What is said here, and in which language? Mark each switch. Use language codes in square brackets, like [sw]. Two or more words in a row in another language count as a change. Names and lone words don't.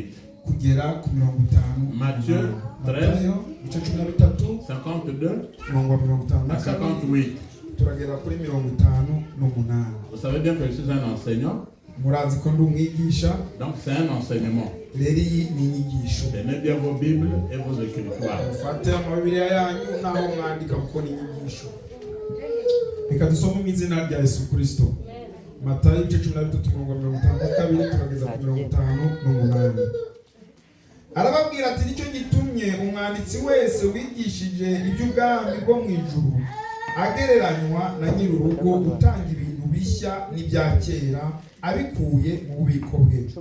[fr] Matthieu 13, 52 à 58. Vous savez bien que je suis un enseignant. Donc c'est un enseignement. Tenez bien vos Bibles et vos écritures. [rw] Matayo 13:52-58. Arababwira ati nicyo gitumye umwanditsi wese wigishije iby'ubwami bwo mu ijuru agereranywa na nyir'urugo utanga ibintu ibishya n'ibya kera abikuye mu bubiko bwe.